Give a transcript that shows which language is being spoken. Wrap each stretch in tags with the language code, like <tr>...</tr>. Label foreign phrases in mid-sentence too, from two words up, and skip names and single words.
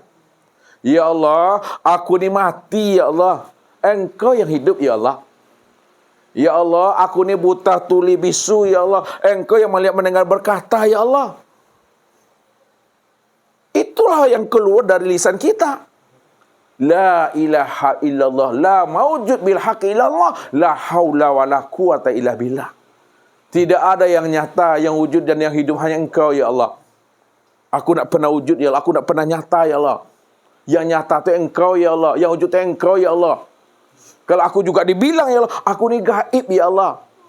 <id>Ya Allah, aku ini mati ya Allah. Engkau yang hidup ya Allah. Ya Allah, aku ini buta tuli bisu ya Allah. Engkau yang melihat mendengar berkata ya Allah. Itulah yang keluar dari lisan kita.</id> <ar>لا إله إلا الله، لا موجود بالحق إلا الله، لا حول ولا قوة إلا بالله.</ar> <id>Tidak ada yang nyata, yang wujud dan yang hidup hanya Engkau ya Allah. Aku nak pernah wujud ya Allah, aku nak pernah nyata ya Allah. Yang nyata itu Engkau ya Allah, yang wujud itu Engkau ya Allah. Kalau aku juga dibilang ya Allah, aku ni gaib ya Allah.</id>